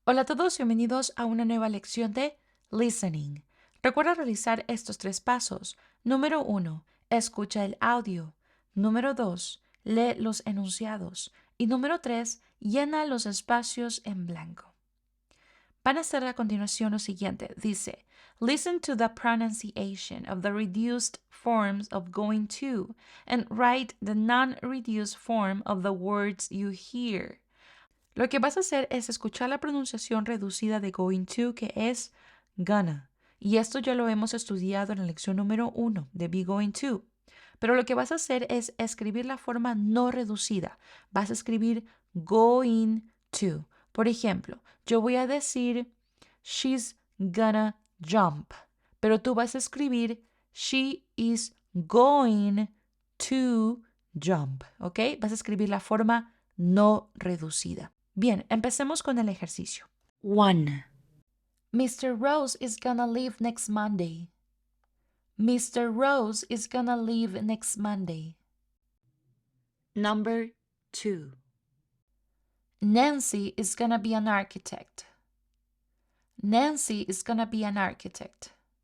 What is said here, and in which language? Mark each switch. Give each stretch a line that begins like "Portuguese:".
Spanish: Hola a todos, bienvenidos a una nueva lección de Listening. Recuerda realizar estos 3 pasos. Número 1, escucha el audio. Número 2, lee los enunciados. Y número 3, llena los espacios en blanco. Van a hacer a continuación lo siguiente. Dice,
English: listen to the pronunciation of the reduced forms of going to and write the non-reduced form of the words you hear.
Spanish: Lo que vas a hacer es escuchar la pronunciación reducida de going to, que es gonna. Y esto ya lo hemos estudiado en la lección número 1 de be going to. Pero lo que vas a hacer es escribir la forma no reducida. Vas a escribir going to. Por ejemplo, yo voy a decir
English: she's gonna jump.
Spanish: Pero tú vas a escribir
English: she is going to jump.
Spanish: ¿Ok? Vas a escribir la forma no reducida. Bien, empecemos con el ejercicio.
English: 1. Mr. Rose is gonna leave next Monday. Mr. Rose is gonna leave next Monday. Number 2. Nancy is gonna be an architect. Nancy is gonna be an architect.